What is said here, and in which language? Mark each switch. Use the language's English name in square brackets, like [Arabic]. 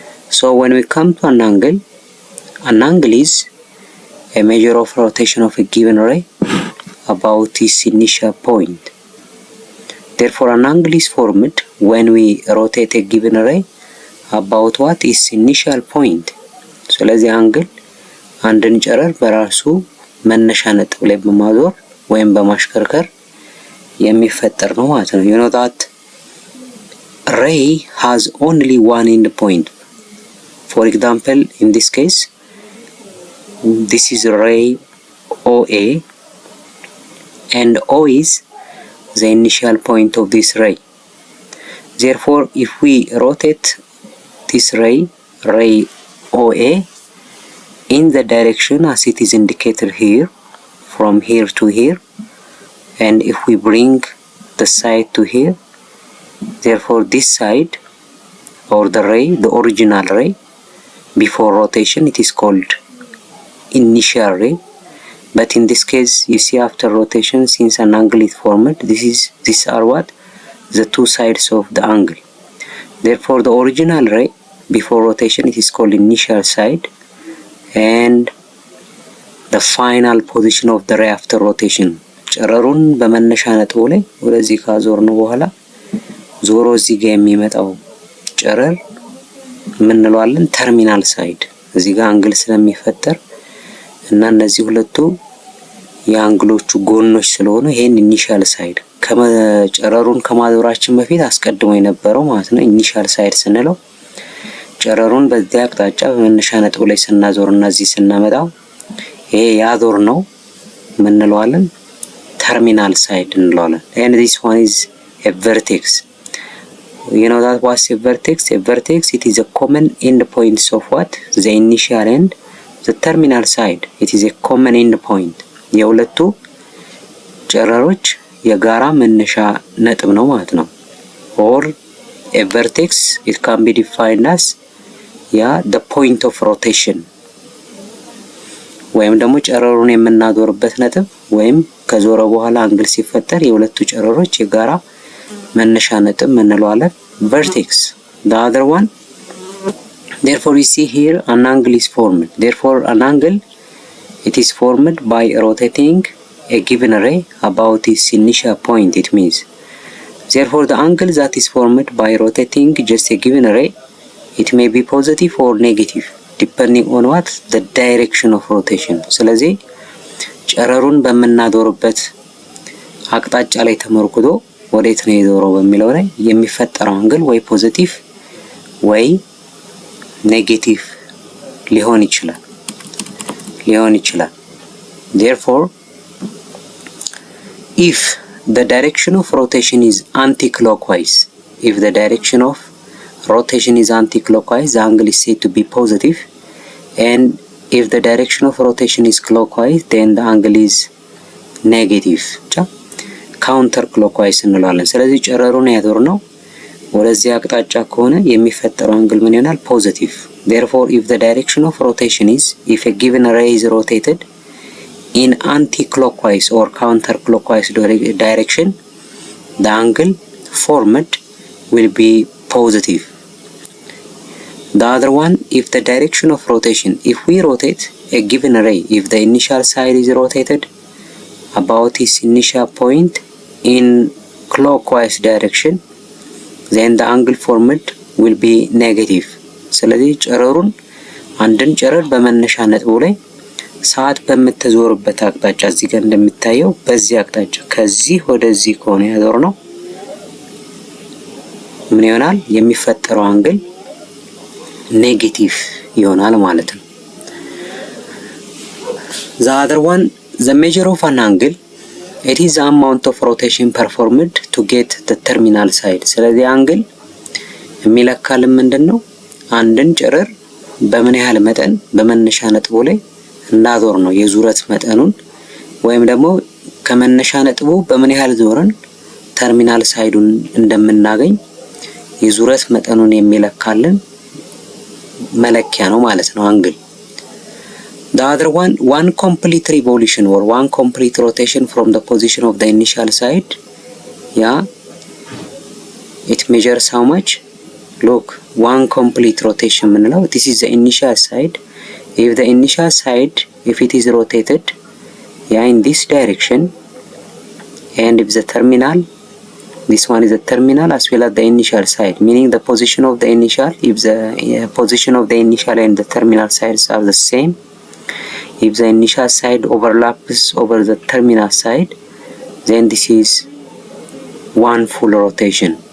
[English] So when we come to an angle is a measure of rotation of a given ray about its initial point. Therefore, an angle is formed when we rotate a given ray about what is initial point. [Amharic] ስለዚህ አንግል አንድን ጨረር በራሱ መነሻ ነጥብ ላይ በማዞር ወይም በማሽከርከር የሚፈጠር ነው ማለት ነው። [English] You know that ray has only one end point. For example, in this case, this is ray OA, and O is the initial point of this ray. Therefore, if we rotate this ray OA in the direction as it is indicated here, from here to here, and if we bring the side to here, therefore this side or the ray, the original ray before rotation, it is called initial ray. But in this case, you see, after rotation, since an angle is formed, these are what? The two sides of the angle. Therefore, the original ray before rotation, it is called initial side, and the final position of the ray after rotation. [Amharic] ጨረሩን በመነሻ ነጥቡ ላይ ወደዚህ ካዞርነው በኋላ ዞሮ እዚህ ጋር የሚመጣው ጨረር ምን እንለዋለን? ተርሚናል ሳይድ። እዚህ ጋር አንግል ስለሚፈጠር እና እነዚህ ሁለቱ የአንግሎቹ ጎኖች ስለሆኑ ይሄን ኢኒሻል ሳይድ ከጨረሩን ከማዞራችን በፊት አስቀድሞ የነበረው ማለት ነው። ኢኒሻል ሳይድ ስንለው ጨረሩን በዚህ አቅጣጫ በመነሻ ነጥቡ ላይ ስናዞርና እዚህ ስናመጣው ይሄ ያዞር ነው ምን እንለዋለን? [English] terminal side [Amharic] እንለዋለን። [English] and this one is a vertex. You know that what's a vertex? A vertex, it is a common end points of what? The initial and the terminal side. It is a common end point. [Amharic] የሁለቱ ጨረሮች የጋራ መነሻ ነጥብ ነው ማለት ነው። [English] or a vertex, it can be defined as the point of rotation. [Amharic] ወይም ደግሞ ጨረሩን የምናዞርበት ነጥብ ወይም ከዞረ በኋላ አንግል ሲፈጠር የሁለቱ ጨረሮች የጋራ መነሻ ነጥብ እንለዋለን vertex. [English] The other one, therefore we see here an angle is formed. Therefore an angle, it is formed by rotating a given ray about its initial point, it means. Therefore the angle that is formed by rotating just a given ray, it may be positive or negative depending on what? The direction of rotation. [Amharic] ስለዚህ ጨረሩን በመናዞርበት አቅጣጫ ላይ ተመርኩዞ ወዴት ነው የዞረው በሚለው ላይ የሚፈጠረው አንግል ወይ ፖዚቲቭ ወይ ኔጌቲቭ ሊሆን ይችላል። [English] Therefore if the direction of rotation is anti-clockwise, if the direction of rotation is anti-clockwise, the angle is said to be positive, and if the direction of rotation is clockwise, then the angle is negative. [Amharic] counter clockwise እንለዋለን። ስለዚህ ጨረሩን ያዞርነው ወደዚህ አቅጣጫ ከሆነ የሚፈጠረው አንግል ምን ይሆናል? [English] positive. Therefore if the direction of rotation is, if a given ray is rotated in anti-clockwise or counter-clockwise direction, the angle formed will be positive. The other one, if the direction of rotation, if we rotate a given ray, if the initial side is rotated about its initial point in clockwise direction, then the angle formed will be negative. [Amharic] ስለዚህ ጨረሩን አንድን ጨረር በመነሻ ነጥቡ ላይ ሰዓት በመተዞርበት አቅጣጫ እዚህ ጋር እንደሚታየው በዚህ አቅጣጫ ከዚህ ወደዚህ ከሆነ ያዞርነው ምን ይሆናል? የሚፈጠረው አንግል ኔጌቲቭ ይሆናል ማለት ነው። [English] The other one, the measure of an angle, it is the amount of rotation performed to get the terminal side. [Amharic] ስለዚህ አንግል የሚለካልን ምንድነው? አንድን ጨረር በምን ያህል መጠን በመነሻ ነጥቡ ላይ እንዳዞር ነው የዙረት መጠኑን ወይም ደግሞ ከመነሻ ነጥቡ በምን ያህል ዞረን ተርሚናል ሳይዱን እንደምናገኝ የዙረት መጠኑን የሚለካልን መለኪያ ነው ማለት ነው አንግል። [English] The other one, one complete revolution or one complete rotation from the position of the initial side, it measures how much? Look, one complete rotation [Amharic] ምንለው, [English] this is the initial side. If the initial side, if it is rotated in this direction, and if the terminal, this one is the terminal as well as the initial side, meaning the position of the initial, if the position of the initial and the terminal sides are the same, if the initial side overlaps over the terminal side, then this is one full rotation.